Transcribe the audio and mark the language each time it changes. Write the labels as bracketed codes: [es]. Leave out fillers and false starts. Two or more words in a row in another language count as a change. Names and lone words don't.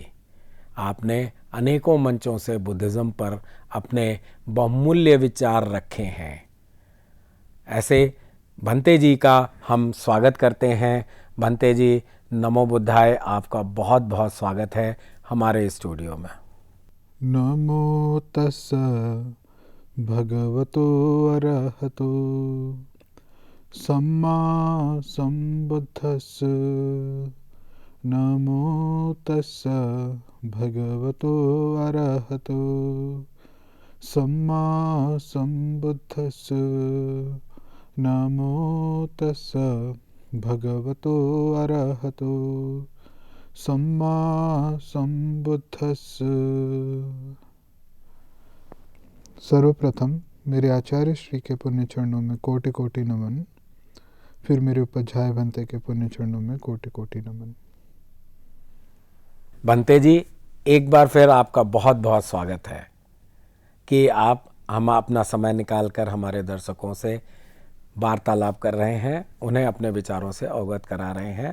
[hi] आपने अनेकों मंचों से बुद्धिज़्म पर अपने बहुमूल्य विचार रखे हैं। ऐसे भंते जी का हम स्वागत करते हैं। भंते जी, नमो बुद्धाय, आपका बहुत बहुत स्वागत है हमारे स्टूडियो में। [pi] नमो तस्सा भगवतो अरहतो सम्मा सम्बुद्धस्स। नमो तस्सा भगवतो अरहतो सम्मा सम्बुद्धस्स। नमो तस्सा भगवतो अरहतो सम्मा सम्बुद्धस्स। [hi] सर्वप्रथम मेरे आचार्य श्री के पुण्य चरणों में कोटि कोटि नमन, फिर मेरे उपाध्याय भंते के पुण्य चरणों में कोटि कोटि नमन। भंते जी, एक बार फिर आपका बहुत बहुत स्वागत है कि आप हम अपना समय निकालकर हमारे दर्शकों से वार्तालाप कर रहे हैं, उन्हें अपने विचारों से अवगत करा रहे हैं।